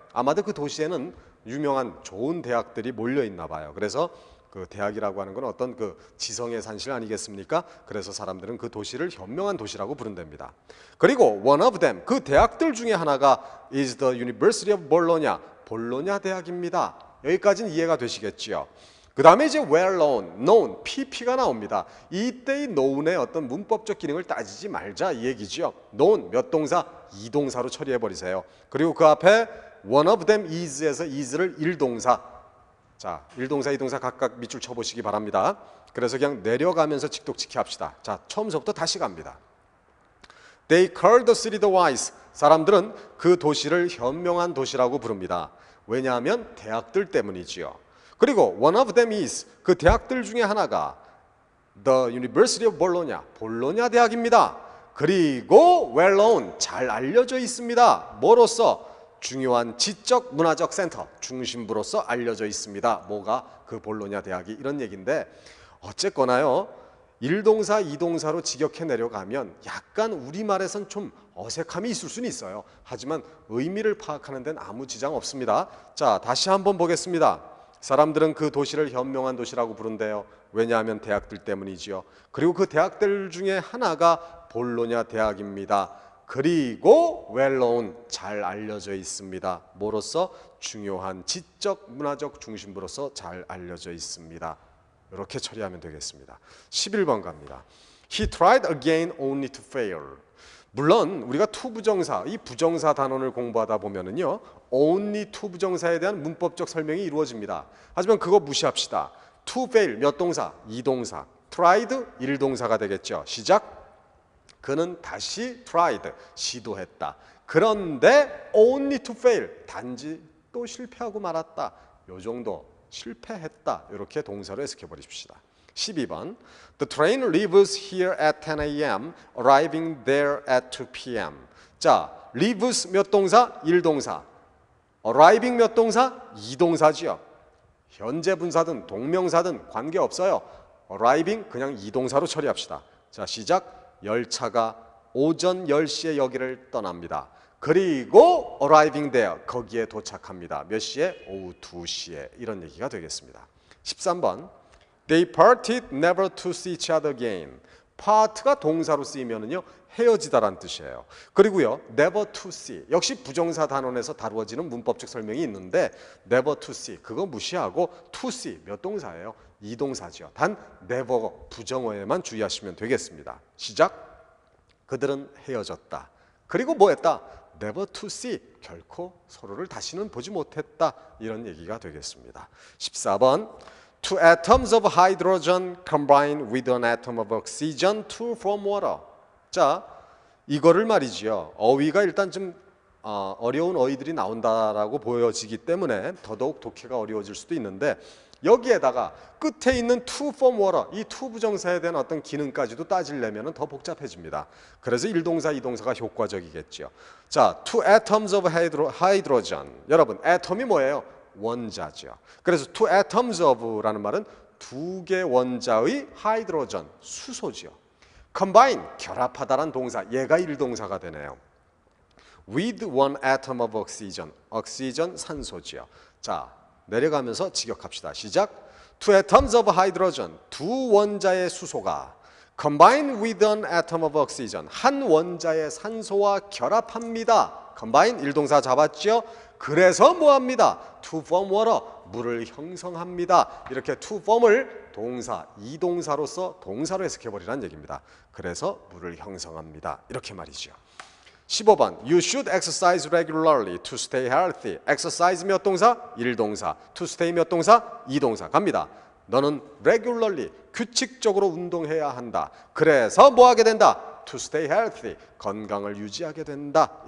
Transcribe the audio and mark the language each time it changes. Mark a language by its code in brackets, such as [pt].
[ko] 아마도 그 도시에는 유명한 좋은 대학들이 몰려 있나 봐요. 그래서 그 대학이라고 하는 건 어떤 그 지성의 산실 아니겠습니까? 그래서 사람들은 그 도시를 현명한 도시라고 부른답니다. 그리고 [en] one of them, [ko] 그 대학들 중에 하나가 [en] is the University of Bologna, [ko] 볼로냐 대학입니다. 여기까지는 이해가 되시겠지요. 그 다음에 이제 [en] well known, [ko] pp가 나옵니다. 이때의 known의 어떤 문법적 기능을 따지지 말자 이 얘기지요. known 몇 동사? 2동사로 처리해버리세요. 그리고 그 앞에 [en] one of them is [ko] 에서 is를 일동사. 자, 일동사, 이동사 각각 밑줄 쳐보시기 바랍니다. 그래서 그냥 내려가면서 직독직히 합시다. 자, 처음부터 다시 갑니다. [en] They called the city the wise. [ko] 사람들은 그 도시를 현명한 도시라고 부릅니다. 왜냐하면 대학들 때문이지요. 그리고 [en] one of them is, [ko] 그 대학들 중에 하나가 The University of Bologna, 볼로냐 대학입니다. 그리고 [en] well known, [ko] 잘 알려져 있습니다. 뭐로서? 중요한 지적 문화적 센터, 중심부로서 알려져 있습니다. 뭐가? 그 볼로냐 대학이. 이런 얘기인데 어쨌거나요, 일동사, 이동사로 직역해 내려가면 약간 우리말에선 좀 어색함이 있을 수는 있어요. 하지만 의미를 파악하는 데는 아무 지장 없습니다. 자, 다시 한번 보겠습니다. 사람들은 그 도시를 현명한 도시라고 부른대요. 왜냐하면 대학들 때문이지요. 그리고 그 대학들 중에 하나가 볼로냐 대학입니다. 그리고 [en] well known, [ko] 잘 알려져 있습니다. 뭐로서? 중요한 지적 문화적 중심부로서 잘 알려져 있습니다. 이렇게 처리하면 되겠습니다. 11번 갑니다. [en] He tried again only to fail. [ko] 물론 우리가 to 부정사, 이 부정사 단원을 공부하다 보면은요, only to 부정사에 대한 문법적 설명이 이루어집니다. 하지만 그거 무시합시다. to fail 몇 동사? 이동사. tried 일동사가 되겠죠. 시작. 그는 다시 tried 시도했다. 그런데 [en] only to fail [ko] 단지 또 실패하고 말았다. 요 정도. 실패했다. 이렇게 동사로 해석해 버리십시다. 12번. [en] The train leaves here at 10 a.m. arriving there at 2 p.m. [ko] 자, leaves 몇 동사? 일동사. arriving 몇 동사? 이동사지요. 현재 분사든 동명사든 관계없어요. arriving 그냥 이동사로 처리합시다. 자, 시작. 열차가 오전 10시에 여기를 떠납니다. 그리고 [en] arriving there, [ko] 거기에 도착합니다. 몇 시에? 오후 2시에. 이런 얘기가 되겠습니다. 13번. [en] They parted never to see each other again. [ko] part가 동사로 쓰이면은요, 헤어지다란 뜻이에요. 그리고요, [en] never to see, [ko] 역시 부정사 단원에서 다루어지는 문법적 설명이 있는데 never to see, 그거 무시하고 to see 몇 동사예요? 이동사죠. 단 never 부정어에만 주의하시면 되겠습니다. 시작. 그들은 헤어졌다. 그리고 뭐 했다? [en] never to see, [ko] 결코 서로를 다시는 보지 못했다. 이런 얘기가 되겠습니다. 14번. [en] Two atoms of hydrogen combine with an atom of oxygen to form water. [ko] 자, 이거를 말이지요. 어휘가 일단 좀 어려운 어휘들이 나온다라고 보여지기 때문에 더더욱 독해가 어려워질 수도 있는데 여기에다가 끝에 있는 [en] to form water, [ko] 이 to 부정사에 대한 어떤 기능까지도 따지려면 더 복잡해집니다. 그래서 일동사, 이동사가 효과적이겠죠. 자, [en] two atoms of hydrogen. [ko] 여러분, atom이 뭐예요? 원자죠. 그래서 [en] two atoms of [ko] 라는 말은 두 개 원자의 hydrogen, 수소죠. combine, 결합하다란 동사, 얘가 일동사가 되네요. [en] with one atom of oxygen, [ko] oxygen 산소죠. 자, 내려가면서 직역합시다. 시작. [en] two atoms of hydrogen, [ko] 두 원자의 수소가 [en] combine with an atom of oxygen, [ko] 한 원자의 산소와 결합합니다. combine 일동사 잡았죠? 그래서 뭐합니다? [en] to form water, [ko] 물을 형성합니다. 이렇게 to form을 동사, 이동사로서 동사로 해석해버리라는 얘기입니다. 그래서 물을 형성합니다. 이렇게 말이죠. 15번. [en] You should exercise regularly to stay healthy. [ko] exercise 몇 동사? 일동사. to stay 몇 동사? 이동사. 갑니다. 너는 regularly, 규칙적으로 운동해야 한다. 그래서 뭐 하게 된다? [en] to stay healthy, [ko] 건강을 유지하게 된다.